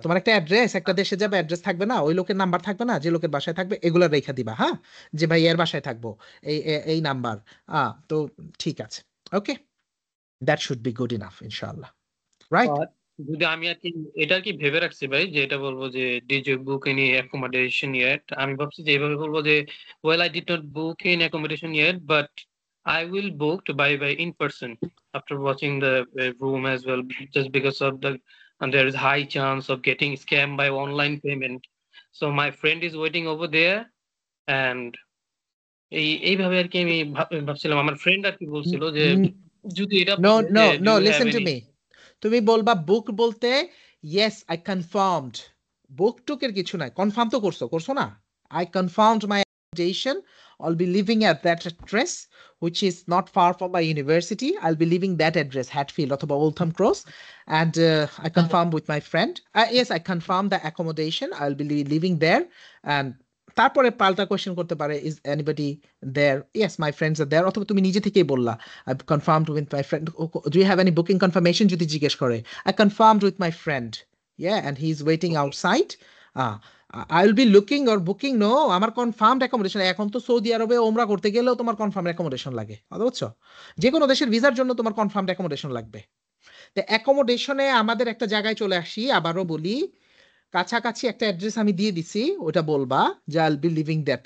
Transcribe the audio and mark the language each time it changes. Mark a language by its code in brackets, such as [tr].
[bn] তোমার একটা অ্যাড্রেস, একটা দেশে যাবে, অ্যাড্রেস থাকবে না, ওই লোকের নাম্বার থাকবে না, যে লোকের বাসায় থাকবে, এগুলো রেখা দিবা। হ্যাঁ, যে ভাই এর বাসায় থাকবো, এই নাম্বার। তো ঠিক আছে, ওকে, [en] that should be good enough [bn] ইনশাআল্লাহ, রাইট? যদি আমি আর কি এটা আর কি ভেবে রাখছি ভাই, যে এটা বলবো যে [en] Did you book any accommodation yet. [bn] আমি ভাবছি যে এইভাবে বলবো যে [en] Well I did not book in accommodation yet, but I will booked by in person after watching the room as well, just because of and there is high chance of getting scammed by online payment. So my friend is waiting over there, and [bn] এইভাবে আর কি আমি ভাবছিলাম। আমার friend আর কি বলছিল যে যদি এটা [en] no [bn] বলে [en] no [bn] যে do [en] No, you have listen to any- me. [bn] তুমি বলবা বুক বলতে [en] Yes I confirmed. [bn] বুক টুকের কিছু নাই, কনফার্ম তো করছো না? [en] I confirmed my accommodation. I'll be living at that address, which is not far from my university. I'll be leaving that address, Hatfield অথবা Waltham Cross, and I confirmed with my friend. Yes, I confirmed the accommodation. I'll be living there, and [bn] তারপরে পাল্টা question করতে পারে, [en] Is anybody there? Yes, my friends are there. [bn] অথবা তুমি নিজে থেকেই বললা [en] I've confirmed with my friend. Do you have any booking confirmation? [bn] যদি জিজ্ঞেস করে, [en] I confirmed with my friend. Yeah, and he's waiting outside. I will be looking or booking. [bn] No, আমার confirmed accommodation. এখন তো সৌদি আরবে ওমরা করতে গেলেও তোমার কনফার্ম অ্যাকোমোডেশন লাগে, বুঝছো? যে কোনো দেশের ভিসার জন্য তোমার কনফার্মড অ্যাকোমোডেশন লাগবে। তো অ্যাকোমোডেশনে আমাদের একটা জায়গায় চলে আসি, আবারও বলি, কাছাকাছি একটা অ্যাড্রেস আমি দিয়ে দিছি, ওটা বলবা যে [en] I'll be living there.